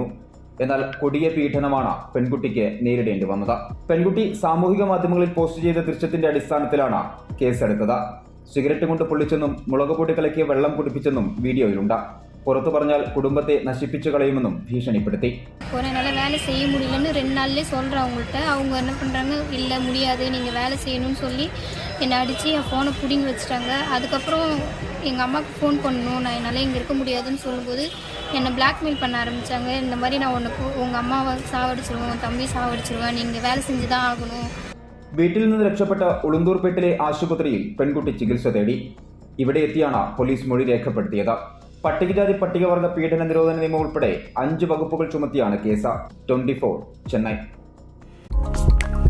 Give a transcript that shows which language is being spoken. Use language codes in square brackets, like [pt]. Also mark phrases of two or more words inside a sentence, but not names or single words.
[ml] എന്നാൽ കൊടിയ പീഡനമാണ് പെൺകുട്ടിക്ക് നേരിടേണ്ടി വന്നത്. പെൺകുട്ടി സാമൂഹിക മാധ്യമങ്ങളിൽ പോസ്റ്റ് ചെയ്ത ദൃശ്യത്തിന്റെ അടിസ്ഥാനത്തിലാണ് കേസെടുത്തത്. സിഗരറ്റ് കൊണ്ട് പൊള്ളിച്ചെന്നും മുളകുപൊടി കലക്കിയ വെള്ളം കുടിപ്പിച്ചെന്നും വീഡിയോയിലുണ്ട്. പുറത്തു പറഞ്ഞാൽ കുടുംബത്തെ നശിപ്പിച്ചു കളയുമെന്നും ഭീഷണിപ്പെടുത്തി. [ta] என்னால் வேலை செய்ய முடியலன்னு 2 நாள்லேயே சொல்கிறேன் அவங்கள்ட்ட. அவங்க என்ன பண்ணுறாங்க, இல்லை முடியாது, நீங்கள் வேலை செய்யணும்னு சொல்லி என்னை அடித்து என் ஃபோனை பிடிங்கி வச்சுட்டாங்க. அதுக்கப்புறம் எங்கள் அம்மாவுக்கு ஃபோன் பண்ணணும், நான் என்னால் இங்கே இருக்க முடியாதுன்னு சொல்லும்போது என்னை பிளாக்மெயில் பண்ண ஆரம்பித்தாங்க. இந்த மாதிரி நான் உங்கள் அம்மாவை சாவடிச்சிருவேன், உன் தம்பி சாவடிச்சிருவேன், நீங்கள் வேலை செஞ்சு தான் ஆகணும். [ml] വീട്ടിൽ നിന്ന് രക്ഷപ്പെട്ട ഉളുന്തൂർപേട്ടിലെ ആശുപത്രിയിൽ പെൺകുട്ടി ചികിത്സ തേടി. ഇവിടെ എത്തിയാണ് പോലീസ് മൊഴി രേഖപ്പെടുത്തിയത്. പട്ടികജാതി പട്ടികവർഗ പീഡന നിരോധന നിയമം ഉൾപ്പെടെ 5 വകുപ്പുകൾ ചുമത്തിയാണ് കേസ്. 24 ചെന്നൈ.